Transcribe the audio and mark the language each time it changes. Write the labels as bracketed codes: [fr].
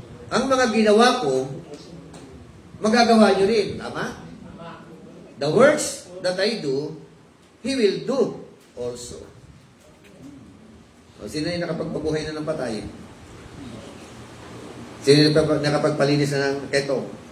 [tl] Ang mga ginawa ko, magagawa nyo rin. Tama? [en] The works that I do, He will do also. [tl] O, sino yung nakapagpabuhay na ng patay? Sino yung nakapagpalinis na ng keto?